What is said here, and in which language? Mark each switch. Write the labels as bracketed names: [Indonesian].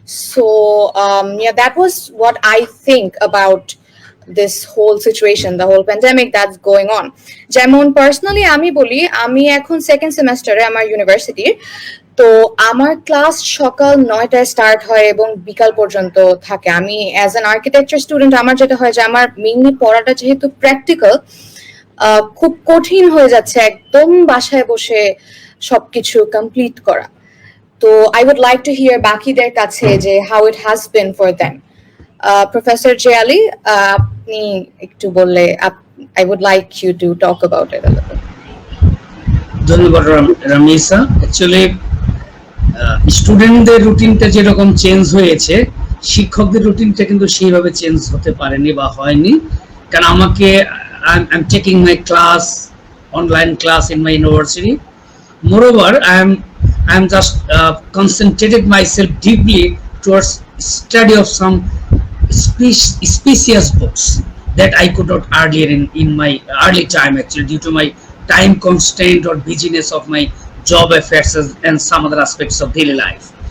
[English] So yeah, that was what I think about this whole situation, the whole pandemic that's going on. [Bangla] যেমন personally আমি বলি, আমি এখন second সেমেস্টারে আমার ইউনিভার্সিটির। তো আমার ক্লাস সকাল 9টায় স্টার্ট হয় এবং বিকাল পর্যন্ত থাকে। আমি অ্যাজ অ্যান আর্কিটেকচার স্টুডেন্ট আমার যেটা হয় যে আমার মেইনলি পড়াটা যেহেতু প্র্যাকটিক্যাল, খুব কঠিন হয়ে যাচ্ছে একদম বাসায় বসে সবকিছু কমপ্লিট করা। [English] তো I would like to hear [Bangla] বাকিদের কাছে যে [English] How it has been for them. Professor J Ali, [Bangla] আপনি একটু বললে, [English] I would like you to talk about it a little. [Bangla] ধন্যবাদ রামিসা। অ্যাকচুয়ালি স্টুডেন্টদের রুটিনটা যেরকম চেঞ্জ হয়েছে, শিক্ষকদের রুটিনটা কিন্তু সেইভাবে চেঞ্জ হতে পারেনি বা হয়নি। কারণ আমাকে [English] I'm taking my class, online class in my university. Moreover, I'm just concentrated myself deeply towards study of some specious books that I could not earlier in my early time, actually due to my time constraint or busyness of my job affairs and some other aspects of daily life.